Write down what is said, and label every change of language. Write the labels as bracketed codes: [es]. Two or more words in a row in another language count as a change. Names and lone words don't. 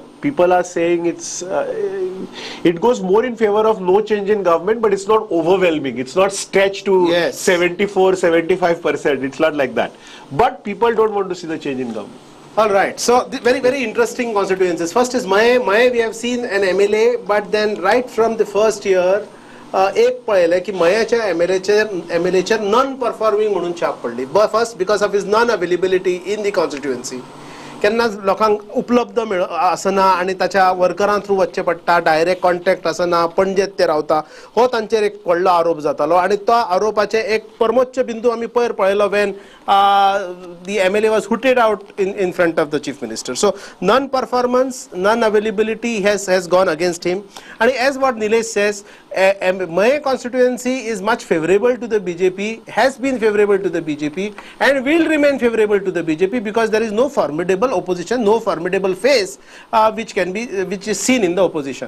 [en] People are saying it goes more in favor of no change in government, but it's not overwhelming. It's not stretched to 74, 75%. It's not like that. But people don't want to see the change in government. All right. So very, very interesting constituencies. First is Mayem. We have seen an MLA, but then right from the first year, [kok] एक पळयलें की मयाच्या एमएलएचेर [en] non performing [kok] म्हणून छाप पडली. [en] First because of his non availability in the constituency. [kok] केन्ना लोकांक उपलब्ध आसना आनी ताच्या [en] workers through [kok] वचचें पडटा, [en] direct contact [kok] आसना, पणजेत ते रावता, हो तांचेर एक व्हडलो आरोप जातालो. आनी तो आरोपाचे एक परमोच्च बिंदू आमी पयर पळयलो [en] वेन the MLA was hooted out in front of the chief minister. So non-performance, non-availability has gone against him. And as what Nilesh says, my constituency is much favorable to the BJP, has been favorable to the BJP, and will remain favorable to the BJP because there is no formidable opposition, no formidable face which is seen in the opposition.